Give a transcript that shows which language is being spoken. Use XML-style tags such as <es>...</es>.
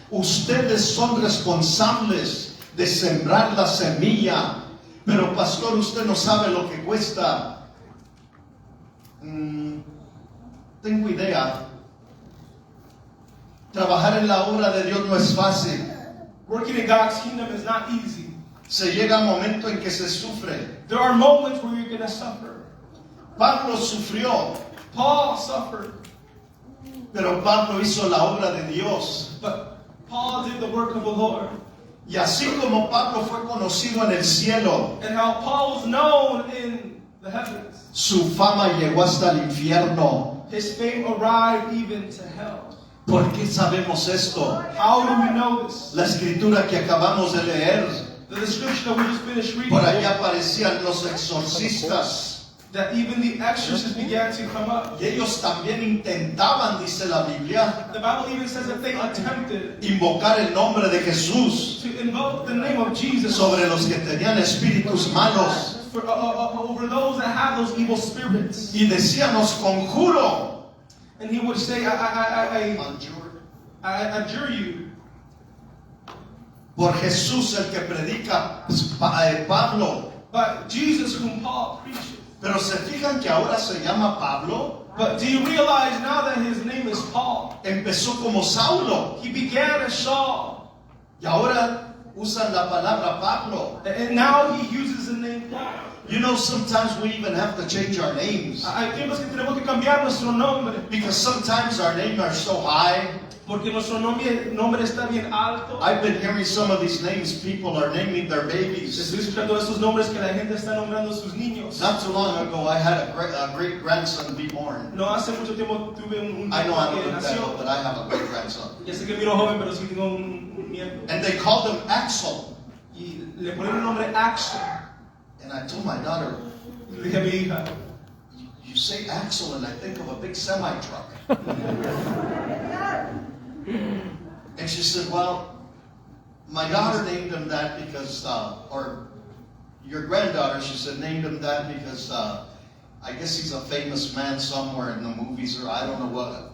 <es>Ustedes son responsables de sembrar la semilla. Pero pastor, usted no sabe lo que cuesta. Tengo idea. Trabajar en la obra de Dios no es fácil.</es> <en>Working in God's kingdom is not easy.</en> <es>Se llega un momento en que se sufre.</es> <en>There are moments where you're going to suffer.</en> <es>Pablo sufrió,</es> <en>Paul suffered,</en> <es>pero Pablo hizo la obra de Dios.</es> <en>but Paul did the work of the Lord.</en> <es>Y así como Pablo fue conocido en el cielo,</es> <en>And how Paul was known in the heavens,</en> <es>su fama llegó hasta el infierno.</es> <en>his fame arrived even to hell.</en> <es>¿Por qué sabemos esto?</es> <en>How do we know this?</en> <es>La escritura que acabamos de leer,</es> <en>The description that we just finished reading,</en> <es>por allá aparecían los exorcistas.</es> <en>that even the exorcists began to come up.</en> <es>Y ellos también intentaban, dice la Biblia,</es> <en>The Bible even says that they attempted</en> <es>invocar el nombre de Jesús</es> <en>to invoke the name of Jesus</en> <es>sobre los que tenían espíritus malos.</es> <en>for, over those that have those evil spirits.</en> <es>Y decían, os conjuro.</es> <en>And he would say, I adjure you</en> <es>Por Jesús el que predica Pablo.</es> <en>by Jesus whom Paul preaches.</en> <es>Pero se fijan que ahora se llama Pablo.</es> <en>But do you realize now that his name is Paul?</en> <es>Empezó como Saulo.</es> <en>He began as Saul.</en> <es>Y ahora usan la palabra Pablo.</es> <en>And now he uses the name Paul. You know, sometimes we even have to change our names.</en> <es>Hay tiempos que tenemos que cambiar nuestro nombre.</es> <en>Because sometimes our names are so high.</en> <es>Porque nuestro nombre está bien alto.</es> <en>I've been hearing some of these names people are naming their babies.</en> <es>Estoy escuchando estos nombres que la gente está nombrando a sus niños.</es> <en>Not too long ago, I had a great grandson be born.</en> <es>No hace mucho tiempo tuve un</es> <en>I know I</en> <es>que</es> <en>don't look that</en> <es>nació.</es> <en>old, but I have a great grandson.</en> <es>Ya sé que miro joven, pero sí tengo un nieto.</es> <en>And they called him Axel.</en> <es>Y le ponen un nombre Axel.</es> <en>And I told my daughter,</en> <es>Y le dije a mi hija,</es> <en>you say Axel, and I think of a big semi truck. And she said, well, my daughter named him that because, or your granddaughter, she said, named him that because I guess he's a famous man somewhere in the movies, or I don't know what.</en>